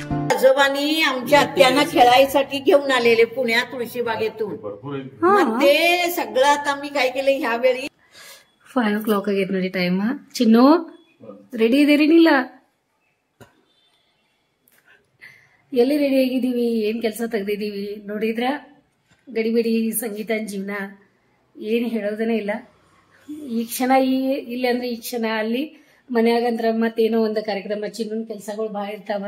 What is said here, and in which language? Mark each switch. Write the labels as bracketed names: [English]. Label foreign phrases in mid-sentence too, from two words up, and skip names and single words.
[Marathi] आजोबांनी आमच्या आत्यांना खेळायसाठी घेऊन आलेले पुण्यात तुळशीबागेतून. मग ते सगळं आता मी काय केलं ह्यावेळी [Kannada] 5 o'clock ಆಗೈತೆ ನೋಡಿ ಟೈಮ್. ಚಿನ್ನು ರೆಡಿ ಇದೀರಿನಿಲ್ಲ? ಎಲ್ಲಿ ರೆಡಿ ಆಗಿದ್ದೀವಿ, ಏನ್ ಕೆಲಸ ತೆಗ್ದಿದ್ದೀವಿ ನೋಡಿದ್ರ. ಗಡಿಬಿಡಿ ಸಂಗೀತನ ಜೀವನ, ಏನು ಹೇಳೋದನೇ ಇಲ್ಲ. ಈ ಕ್ಷಣ ಇಲ್ಲಿ ಅಂದ್ರೆ ಈ ಕ್ಷಣ, ಅಲ್ಲಿ ಮನ್ಯಾಗಂದ್ರ ಮತ್ತೇನೋ ಒಂದು ಕಾರ್ಯಕ್ರಮ, ಚಿನ್ನನ್ ಕೆಲಸಗಳು ಭಾಳ ಇರ್ತಾವ.